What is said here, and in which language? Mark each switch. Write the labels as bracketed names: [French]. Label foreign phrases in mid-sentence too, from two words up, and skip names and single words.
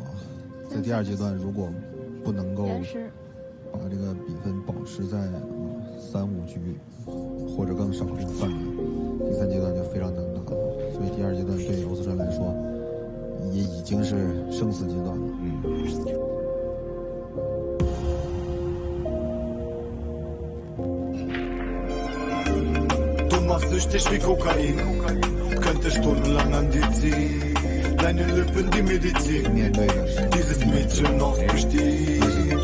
[Chinese] 在第二阶段，如果不能够把这个比分保持在3-5局或者更少这个范围，第三阶段就非常难打了。所以第二阶段对欧斯特芬来说也已经是生死阶段了。 [German] Süchtig wie Kokain, könnte stundenlang an dir ziehen. Deine Lippen die Medizin, dieses Mädchen aus Gestehen.